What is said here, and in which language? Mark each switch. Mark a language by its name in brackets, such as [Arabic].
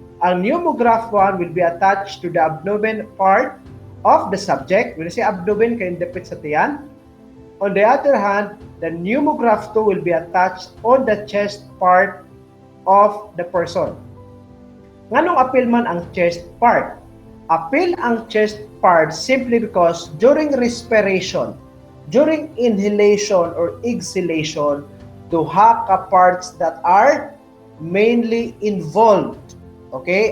[English] Ang pneumograph 1 will be attached to the abdomen part of the subject. When I say abdomen, [Cebuano] kay dapit sa tiyan. [English] On the other hand, the pneumograph 2 will be attached on the chest part of the person. [Cebuano] Nganong apil man ang chest part? [English] Apil ang chest part simply because during respiration, during inhalation or exhalation, duha ka parts that are mainly involved. Okay?